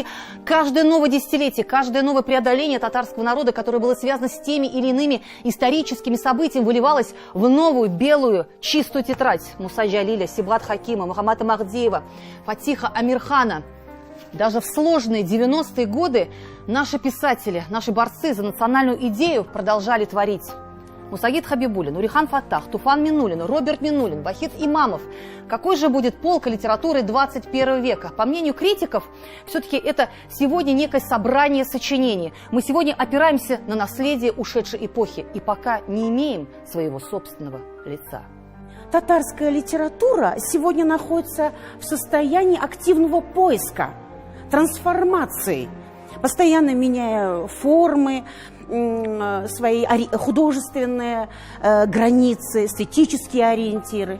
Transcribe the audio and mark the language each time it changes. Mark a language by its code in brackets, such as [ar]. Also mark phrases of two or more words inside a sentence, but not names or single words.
[ru] Каждое новое десятилетие, каждое новое преодоление татарского народа, которое было связано с теми или иными историческими событиями, выливалось в новую, белую, чистую тетрадь Муса Джалиля, Сибгат Хакима, Мухаммада Махдиева, Фатиха Амирхана. Даже в сложные 90-е годы наши писатели, наши борцы за национальную идею продолжали творить. Мусагид Хабибуллин, Урихан Фаттах, Туфан Минуллин, Роберт Минуллин, Вахид Имамов. Какой же будет полка литературы 21 века? По мнению критиков, все-таки это сегодня некое собрание сочинений. Мы сегодня опираемся на наследие ушедшей эпохи и пока не имеем своего собственного лица. Татарская литература сегодня находится в состоянии активного поиска, трансформации, постоянно меняя формы, свои художественные границы, эстетические ориентиры.